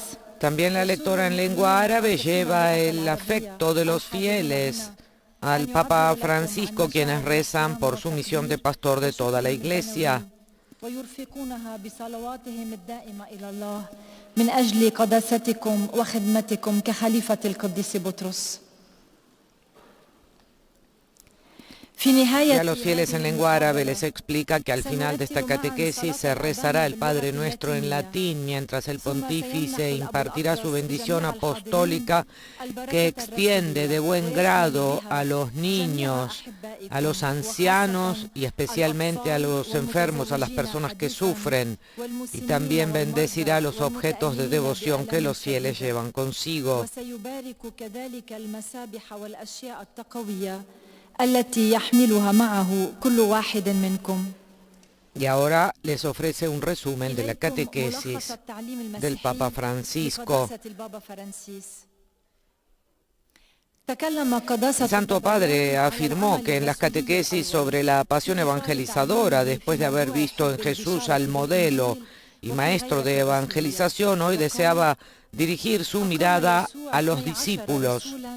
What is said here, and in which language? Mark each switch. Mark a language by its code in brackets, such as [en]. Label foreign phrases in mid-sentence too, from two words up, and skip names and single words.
[es] También la lectora en lengua árabe lleva el afecto de los fieles al Papa Francisco, quienes rezan por su misión de pastor de toda la Iglesia. [ar] ويرفقونها بصلواتهم الدائمة إلى الله من أجل قداستكم وخدمتكم كخليفة القديس بطرس. [es] Y a los fieles en lengua árabe les explica que al final de esta catequesis se rezará el Padre Nuestro en latín, mientras el pontífice impartirá su bendición apostólica que extiende de buen grado a los niños, a los ancianos y especialmente a los enfermos, a las personas que sufren, y también bendecirá los objetos de devoción que los fieles llevan consigo. [ar] التي يحملها معه كل واحد منكم. [es] Y ahora les ofrece un resumen de la catequesis del Papa Francisco. El Santo Padre afirmó que en las catequesis sobre la pasión evangelizadora, después de haber visto en Jesús al modelo y maestro de evangelización, hoy deseaba dirigir su mirada a los discípulos.